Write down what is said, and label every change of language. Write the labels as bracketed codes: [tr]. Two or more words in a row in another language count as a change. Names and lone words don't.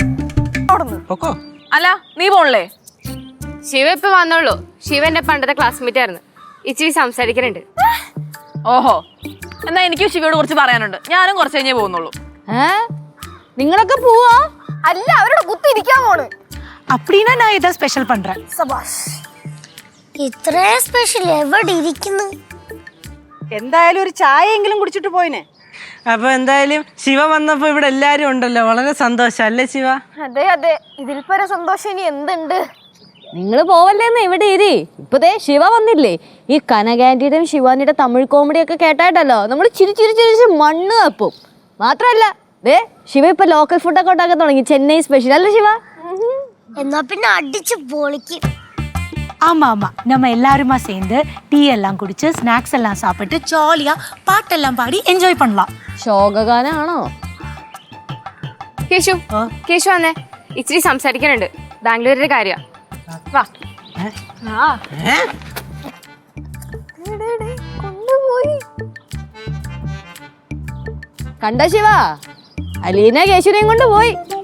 [ml] അല്ല നീ പോണല്ലേ? ശിവ ഇപ്പൊ വന്നോളൂ. ശിവ എന്റെ പണ്ടത്തെ ക്ലാസ്മേറ്റ് ആയിരുന്നു. ഇച്ചിരി സംസാരിക്കാനുണ്ട്. ഓഹോ, എന്നാ എനിക്കും ശിവയോട് കുറച്ച് പറയാനുണ്ട്. ഞാനും കുറച്ച് കഴിഞ്ഞേ പോകുന്നുള്ളൂ. നിങ്ങളൊക്കെ പോവാ? അല്ല, അവരോട് കുത്തിരിക്കാൻ പോണ്. [ta] அப்படின்னா நான் ஏதாவது ஸ்பெஷல் பண்றேன். [ml] സബാഷ്. ഇത്ര സ്പെഷ്യൽ എവിടെ ഇരിക്കുന്നു? എന്തായാലും ഒരു ചായയെങ്കിലും കുടിച്ചിട്ട് പോയിനെ. അപ്പൊ എന്തായാലും ശിവ വന്നപ്പോ ഇവിടെ എല്ലാരും ഉണ്ടല്ലോ, വളരെ സന്തോഷം അല്ലേ ശിവ? അതെ അതെ, ഇതിൽ പര സന്തോഷം ഇനി എന്തുണ്ട്? നിങ്ങൾ പോവല്ലേന്ന് ഇവിടെ ഇരി. ഇപ്പതേ ശിവ വന്നില്ലേ? ഈ കനകാന്റിയുടെയും ശിവാനിയുടെ തമിഴ് കോമഡിയൊക്കെ കേട്ടായിട്ടല്ലോ നമ്മൾ ചിരി ചിരി ചിരിച്ച് മണ്ണ് തപ്പും. മാത്രല്ല ദേ ശിവ ഇപ്പൊ ലോക്കൽ ഫുഡൊക്കെ ഉണ്ടാക്കാൻ തുടങ്ങി. ചെന്നൈ സ്പെഷ്യൽ അല്ലേ ശിവ? എന്നാ പിന്നെ അടിച്ച് പൊളിക്കും. [ta] ஆமா ஆமா, நம்ம எல்லாருமா சேர்ந்து டீ எல்லாம் குடிச்சு ஸ்நாக்ஸ் எல்லாம் சாப்பிட்டு ஜாலியா பாட்டெல்லாம் பாடி என்ஜாய் பண்ணலாம். [ml] ശോകഗാനാണോ? കേശു കേശു വന്നേ, ഇച്ചിരി സംസാരിക്കാനുണ്ട്. ബാംഗ്ലൂരിന്റെ കാര്യ. വാ. കൊണ്ടുപോയി കണ്ട ശിവ, അലീന കേശുനെയും കൊണ്ട് പോയി.